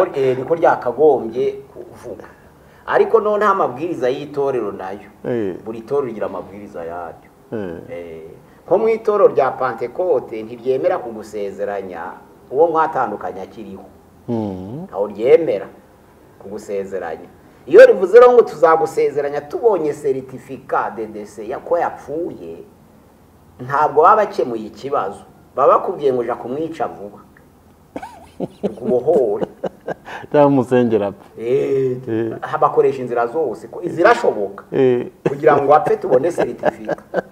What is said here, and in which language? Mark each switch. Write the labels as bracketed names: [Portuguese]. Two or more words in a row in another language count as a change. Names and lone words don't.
[Kinyarwanda] niko ryakagombye kuvuga. Ariko none amabwiriza y'itorero nayo, buri torero rigira amabwiriza yaryo. Nko mu itorero rya Pentecote ntiryemera kugusezeranya uwo mwatandukanya akiriho, aho ryemera kugusezeranya. Iyo rivuze rero ngo tuzagusezeranya tubonye [French] certificat de décès [Kinyarwanda] yako yapfuye, ntabwo baba bakemuye ikibazo, baba bakubwiye ngo uja kumwica vuba kubohore tamusengera. Bakoresha inzira zose ko izirashoboka kugira ngo apfe tubone certificat.